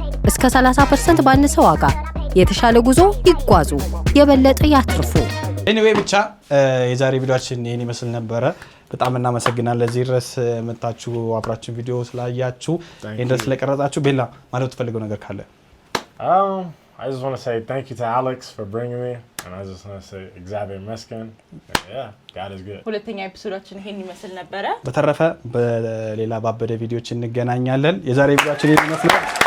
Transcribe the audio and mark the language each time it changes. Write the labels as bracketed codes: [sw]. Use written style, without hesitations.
[am] እስከ 30% ባነሰ ዋጋ የተሻለ ጉዞ ይጓዙ፣ የበለጠ ያትርፉ። ኤኒዌይ ብቻ የዛሬ ቪዲዮአችን ይሄን ይመስል ነበረ። በጣም እናመሰግናለን እዚህ ድረስ መጣችሁ አብራችሁን ቪዲዮ ስላያችሁ ይሄን ድረስ ስለቀረጻችሁ። ቤላ ማለት ትፈልገው ነገር ካለ? [en] I just want to say thank you to Alex for bringing me, and I just want to say Xavier Meskin. Yeah, God is good. [am] ሁለተኛ ኤፒሶዳችን ይሄን ይመስል ነበረ። በተረፈ በሌላ ባበደ ቪዲዮዎች እንገናኛለን። የዛሬ ቪዲዮአችን ይሄን ይመስላል።